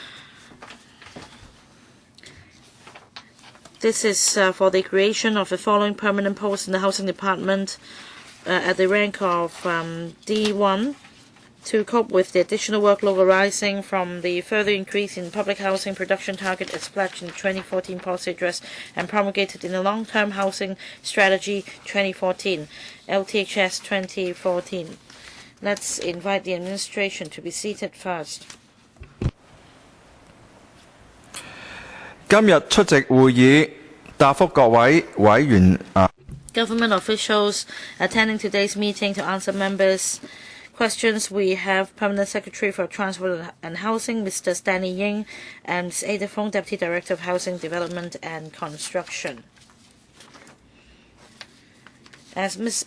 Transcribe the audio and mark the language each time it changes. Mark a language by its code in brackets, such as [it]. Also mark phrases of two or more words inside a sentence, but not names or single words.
[en] This is for the creation of the following permanent posts in the Housing Department at the rank of D1 to cope with the additional workload arising from the further increase in public housing production target as pledged in the 2014 policy address and promulgated in the Long-Term Housing Strategy 2014, LTHS 2014. Let's invite the administration to be seated first. [yue] 今日出席會議，答覆各位委員。 [en] Government officials attending today's meeting to answer members' questions. We have Permanent Secretary for Transport and Housing, Mr. Stanley Ying, and Ms. Ada Fong, Deputy Director of Housing Development and Construction. As Ms.